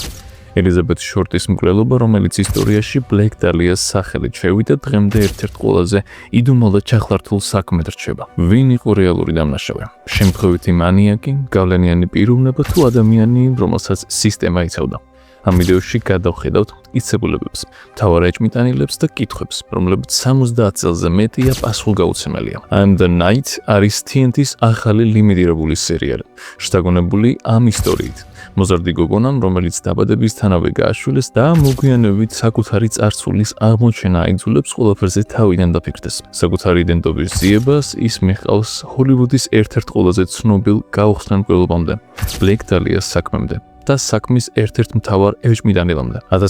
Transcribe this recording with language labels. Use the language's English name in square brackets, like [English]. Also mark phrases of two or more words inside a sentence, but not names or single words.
[Georgian] ელიზაბეთ შორტის მკვლელობა, რომელიც ისტორიაში ბლეკ დალიას სახელით შევიდა, დღემდე ერთ-ერთ ყველაზე იდუმალად ჩახლართულ საქმედ რჩება. ვინ იყო რეალური დამნაშავე? შემთხვევითი მანიაკი, გავლენიანი პიროვნება თუ ადამიანი, რომელსაც სისტემა იცავდა? ამ ვიდეოში გადავხედავთ მტკიცებულებებს, მთავარ ეჭვმიტანილებს და კითხვებს, რომლებიც 70 წელზე მეტია პასუხგაუცემელია. I'm the Night არის TNT-ის ახალი ლიმიტირებული სერიალი, შთაგონებული ამ ისტორიით. მოზარდი გოგონამ, რომელიც დაბადებისთანავე გააშვილეს და მოგვიანებით საკუთარი წარსულის აღმოჩენა აიძულებს ყველაფერზე თავიდან დაფიქრდეს. საკუთარი იდენტობის ძიებას ის მიჰყავს ჰოლივუდის ერთ-ერთ ყველაზე ცნობილ გაუხსნელ მკვლელობამდე, ბლეკ დალიას საქმემდე და საქმის ერთ-ერთ მთავარ ეჭვმიტანილამდე.